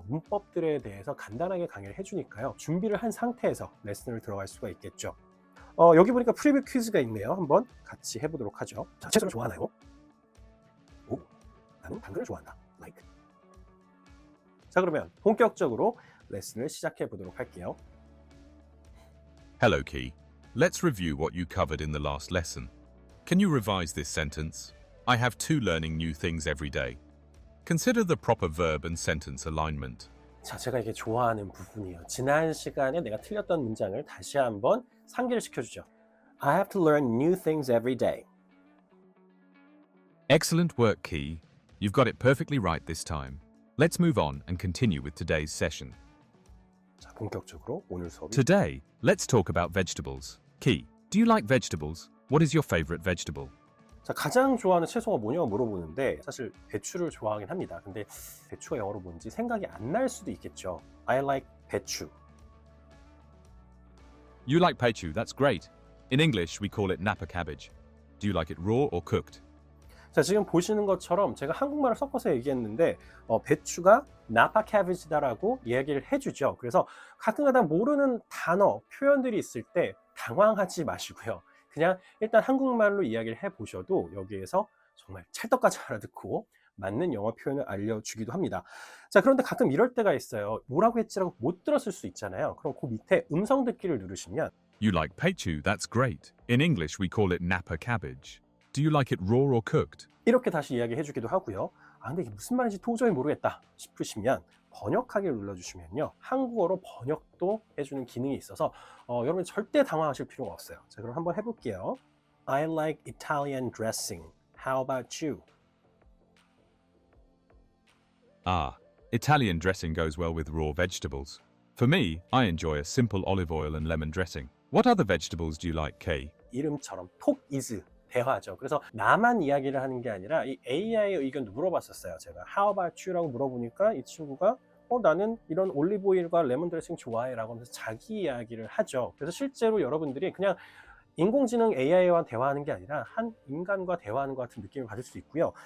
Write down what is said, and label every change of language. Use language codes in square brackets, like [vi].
[ko] 문법들에 대해서 간단하게 강의를 해주니까요. 준비를 한 상태에서 레슨을 들어갈 수가 있겠죠. 여기 보니까 프리뷰 퀴즈가 있네요. 한번 같이 해보도록 하죠. 자, 채소를 좋아하나요? 오, 나는 당근을 좋아한다. [en] like. [ko] 자, 그러면 본격적으로 레슨을 시작해 보도록 할게요. [en] Hello, Key. Let's review what you covered in the last lesson. Can you revise this sentence? I have two learning new things every day. Consider the proper verb and sentence alignment. [ko] 자, 제가 이게 좋아하는 부분이에요. 지난 시간에 내가 틀렸던 문장을 다시 한번 상기를 시켜주죠. [en] I have to learn new things every day. Excellent work, Key. You've got it perfectly right this time. Let's move on and continue with today's session. [ko] 자, 본격적으로 오늘 수업이 [en] Today, let's talk about vegetables. Key, do you like vegetables? What is your favorite vegetable? [ko] 자, 가장 좋아하는 채소가 뭐냐고 물어보는데 사실 배추를 좋아하긴 합니다. 근데 배추가 영어로 뭔지 생각이 안 날 수도 있겠죠. [en] I like 배추. You like pechu, that's great. In English, we call it napa cabbage. Do you like it raw or cooked? [ko] 자, 지금 보시는 것처럼 제가 한국말을 섞어서 얘기했는데 배추가 나파 캐비지다라고 이야기를 해주죠. 그래서 가끔가다 모르는 단어, 표현들이 있을 때 당황하지 마시고요. 그냥 일단 한국말로 이야기를 해보셔도 여기에서 정말 찰떡같이 알아듣고 맞는 영어 표현을 알려주기도 합니다. 자, 그런데 가끔 이럴 때가 있어요. 뭐라고 했지라고 못 들었을 수 있잖아요. 그럼 그 밑에 음성 듣기를 누르시면 [en] You like pechu, that's great. In English, we call it napa cabbage. Do you like it raw or cooked? [ko] 이렇게 다시 이야기해 주기도 하고요. 근데 이게 무슨 말인지 도저히 모르겠다 싶으시면 번역하기를 눌러주시면요. 한국어로 번역도 해주는 기능이 있어서 여러분 절대 당황하실 필요가 없어요. 자, 그럼 한번 해볼게요. [en] I like Italian dressing. How about you? Ah, Italian dressing goes well with raw vegetables. For me, I enjoy a simple olive oil and lemon dressing. What other vegetables do you like, Kay? [ko] 이름처럼 [en] talk is [ko] 대화죠. 그래서 나만 이야기를 하는 게 아니라 이 AI의 의견도 물어봤었어요. 제가 [en] How about you? [ko] 라고 물어보니까 이 친구가 나는 이런 올리브 오일과 레몬 드레싱 좋아해 라고 하면서 자기 이야기를 하죠. 그래서 실제로 여러분들이 그냥 인공지능 AI와 대화하는 게 아니라 한 인간과 대화하는 것 같은 느낌을 받을 수 있고요.